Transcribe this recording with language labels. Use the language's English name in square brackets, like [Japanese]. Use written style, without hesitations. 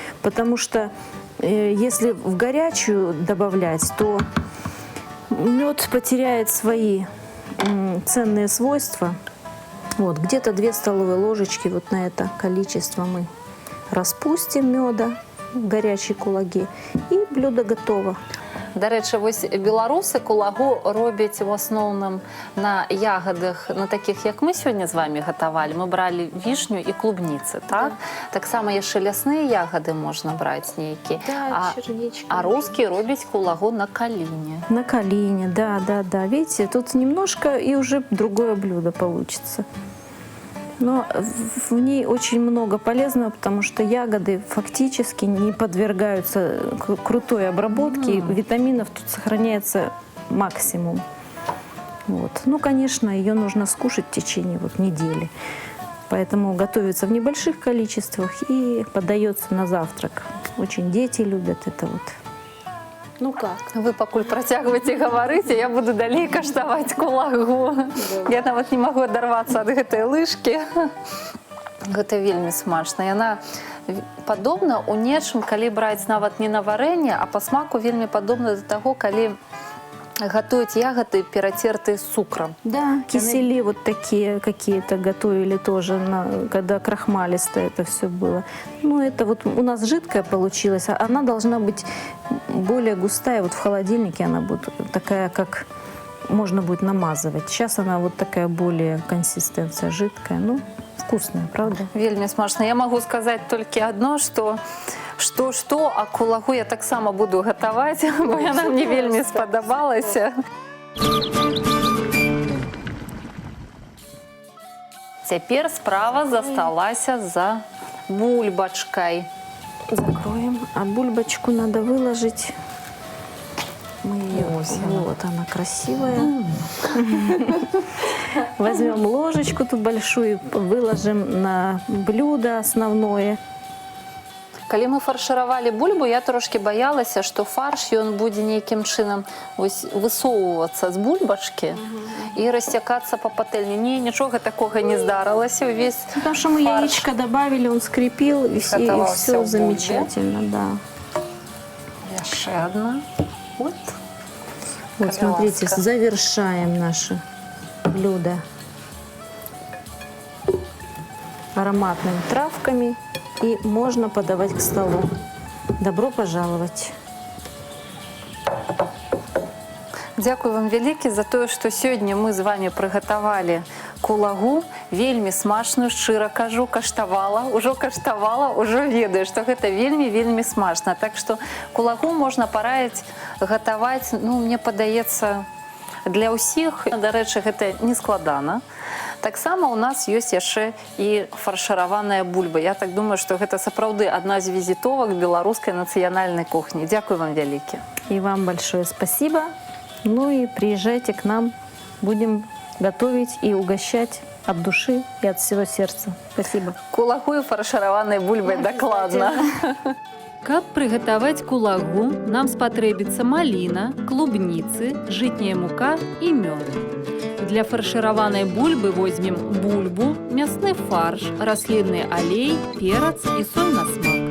[Russian] Потому что если в горячую добавлять, то мед потеряет свои ценные свойства. Вот, где-то 2 столовые ложечки вот на это количество мы распустим меда в горячей кулаге, и блюдо готово. [Ukrainian] До речі, ось білоруси кулагу роблять в основному на ягодах, на таких, як ми сьогодні з вами готували. Ми брали вишню і клубниці, так? Так само є ще лясні ягоди можна брати ніякі. [Russian] А русские роблять кулагу на калине. На калине, да. Видите, тут немножко и уже другое блюдо получится. Но в ней очень много полезного, потому что ягоды фактически не подвергаются крутой обработке, и витаминов тут сохраняется максимум. Вот. Ну, конечно, ее нужно скушать в течение недели. Поэтому готовится в небольших количествах и подается на завтрак. Очень дети любят это вот. Ну как? [Belarusian] Вы пакуль працягваеце гаварыць, я буду далей каштаваць кулагу. Я нават не магу адарвацца ад гэтай лыжкі. Гэта вельмі смачна. Яна падобна ў нечым, калі браць нават не на варэнне, а па смаку вельмі падобна да таго, калі Гатуюць ягоды, перацертыя з цукрам. [Russian] Да, кисели вот такие какие-то готовили тоже, когда крахмалистое это все было. Ну, это вот у нас жидкая получилась, а она должна быть более густая. Вот в холодильнике она будет такая, как можно будет намазывать. Сейчас она вот такая более консистенция жидкая. Ну, вкусная, правда? [Belarusian] Вельмі смачна. Я магу сказаць толькі адно, што, а кулагу я таксама буду гатаваць, бо яна мне вельмі спадабалася. Цяпер справа засталася за бульбачкай. [Russian] Закроем. А бульбочку надо выложить. Мы ее, вот она красивая. Возьмем ложечку тут большую, выложим на блюдо основное. [Belarusian] Калі мы фаршыравалі бульбу, я трошки боялася, што фарш ён будзе нейкім чынам высоўвацца з бульбачкі і расцякацца па патэльні. Не, нічога такога не здарылася. Увесь [Russian] Потому что мы яичко добавили, он скрепил, и Готовился все в бульбе. замечательно, да. [Belarusian] Яшчэ одна. Вот. [Russian] Вот смотрите, Колбаска. завершаем наше блюдо ароматными травками, и можно подавать к столу. Добро пожаловать! [Belarusian] Дзякуй вам вялікі за тое, што сёння мы з вами прыгатавалі кулагу. Вельмі смачную, шчыра кажу, каштавала, ўжо ведаю, што гэта вельмі смачна. Так што кулагу можна параіць гатаваць, ну, мне падаецца, для ўсіх. Дарэчы, гэта не складана. Таксама у нас ёсць яшчэ і фаршыраваная бульба. Я так думаю, што гэта сапраўды адна з візітовак беларускай нацыянальнай кухні. Дзякуй вам вялікі. [Russian] И вам большое спасибо. Ну и приезжайте к нам, будем готовить и угощать от души и от всего сердца. Спасибо. [Belarusian] Кулагу і фаршыраванай бульбай дакладна. Каб прыгатаваць кулагу, нам спатрэбіцца маліна, клубніцы, жытняя мука і мёд. Для фаршыраванай бульбы возьмем бульбу, мясны фарш, раслінны алей, перац і соль на смак.